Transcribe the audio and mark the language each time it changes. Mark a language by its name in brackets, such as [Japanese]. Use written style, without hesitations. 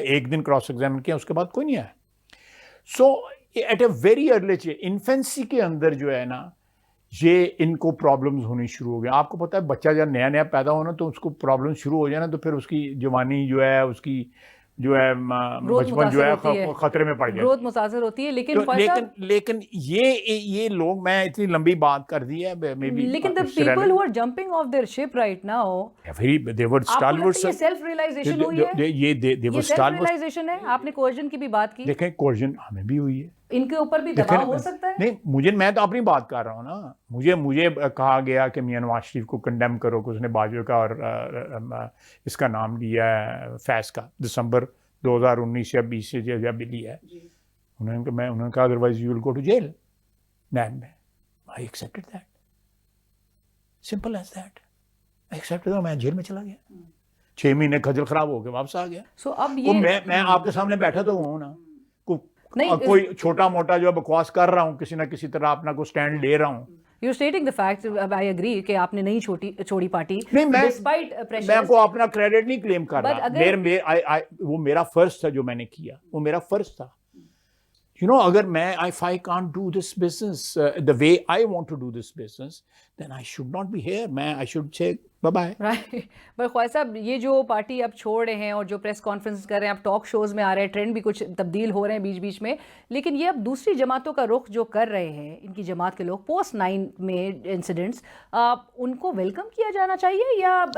[Urdu] ایک دن cross examine کیا, اس کے بعد کوئی نہیں آیا. [English] so at a very early age, [Urdu] infancy کے اندر جو ہے نا, یہ ان کو پرابلمز ہونی شروع ہو گئی. آپ کو پتہ ہے بچہ جب نیا نیا پیدا ہونا تو اس کو پرابلم شروع ہو جانا, تو پھر اس کی جوانی جو ہے, اس کی جو ہے بچپن جو ہے خطرے میں پڑ جائے, گروتھ متاثر ہوتی ہے. لیکن یہ لوگ, میں اتنی لمبی بات کر دی ہے, لیکن [English] the people who are jumping off their ship right now, they were stalwarts. [Urdu] یہ سیلف ریئلائزیشن ہوئی ہے, یہ سیلف ریئلائزیشن ہے. آپ نے کوئرجن کی بھی بات کی, دیکھیں کوئرجن ہمیں بھی ہوئی ہے, ان کے اوپر بھی دباؤ ہو سکتا ہے. نہیں, میں تو اپنی بات کر رہا ہوں نا. مجھے کہا گیا کہ میاں نواز شریف کو کنڈیم کرو کہ اس نے باجوہ کا اور اس کا نام لیا ہے فیض کا, دسمبر 2019 یا 20 سے جب بھی لیا ہے. انہوں نے کہا [English] Otherwise you will go to jail. [Urdu] NAB میں [English] I accepted that, simple as that. [Urdu] Accept, میں جیل میں چلا گیا, 6 مہینے کھجل خراب ہو کے واپس آ گیا. سو اب یہ میں آپ کے سامنے بیٹھا تو ہوں نا, کوئی چھوٹا موٹا جو بکواس کر رہا ہوں, کسی نہ کسی طرح اپنا کو سٹینڈ لے رہا ہوں. [English] You're stating the fact, I agree [Urdu] کہ آپ نے نہیں چھوڑی پارٹی. نہیں, [English] despite pressure, [Urdu] میں کو اپنا کریڈٹ نہیں کلیم کر رہا. وہ میرا فرض تھا جو میں نے کیا, وہ میرا فرض تھا. اگر میں [English] if I can't do this business the way I want to do this business, then I should not be here. I should say bye bye. Right. [Urdu] پر خواہ صاحب, یہ جو پارٹی اب چھوڑ رہے ہیں اور جو پریس کانفرنس کر رہے ہیں, اب ٹاک شوز میں آ رہے ہیں, ٹرینڈ بھی کچھ تبدیل ہو رہے ہیں بیچ بیچ میں, لیکن یہ اب دوسری جماعتوں کا رخ جو کر رہے ہیں, ان کی جماعت کے لوگ پوسٹ 9 میں انسیڈنٹس, ان کو ویلکم کیا جانا چاہیے یا